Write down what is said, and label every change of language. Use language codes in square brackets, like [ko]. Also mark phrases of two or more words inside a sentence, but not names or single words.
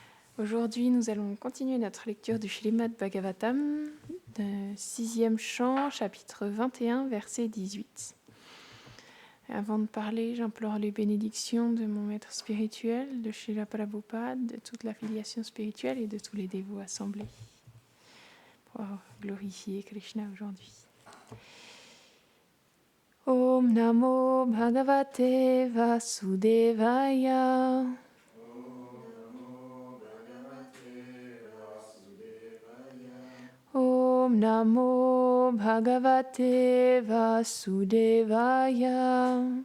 [fr] Aujourd'hui, nous allons continuer notre lecture du Śrīmad Bhagavatam, 6e chant, chapitre 21, verset 18. Avant de parler, j'implore les bénédictions de mon maître spirituel, de Srila Prabhupada, de toute l'affiliation spirituelle et de tous les dévots assemblés pour glorifier Krishna aujourd'hui. [sa] ॐ नमो भगवते वासुदेवाय. ॐ नमो भगवते वासुदेवाय.